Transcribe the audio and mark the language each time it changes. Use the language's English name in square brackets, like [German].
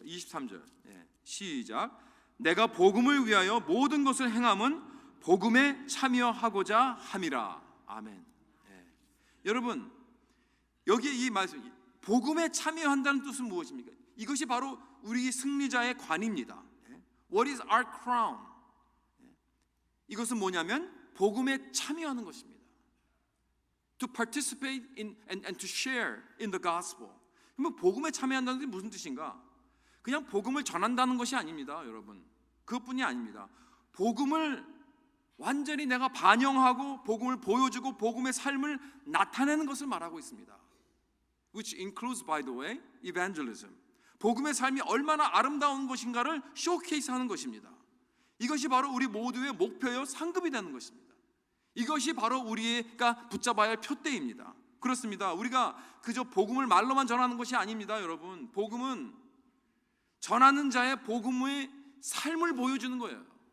[Korean] 23절 시작. 내가 복음을 위하여 모든 것을 행함은 복음에 참여하고자 함이라. 아멘. 여러분, 여기에 이 말씀, 복음에 참여한다는 뜻은 무엇입니까? 이것이 바로 우리 승리자의 관입니다. [English] What is our crown? [Korean] 이것은 뭐냐면 복음에 참여하는 것입니다. [English] To participate in and to share in the gospel. [Korean] 그러면 복음에 참여한다는 게 무슨 뜻인가? 그냥 복음을 전한다는 것이 아닙니다, 여러분. 그것뿐이 아닙니다. 복음을 완전히 내가 반영하고 복음을 보여주고 복음의 삶을 나타내는 것을 말하고 있습니다. [English] Which includes, by the way, evangelism. [Korean] 복음의 삶이 얼마나 아름다운 것인가를 쇼케이스하는 것입니다. 이것이 바로 우리 모두의 목표요 상급이 되는 것입니다. 이것이 바로 우리가 붙잡아야 할 표대입니다. 그렇습니다. 우리가 그저 복음을 말로만 전하는 것이 아닙니다, 여러분. 복음은 전하는 자의 복음의 삶을 보여주는 거예요.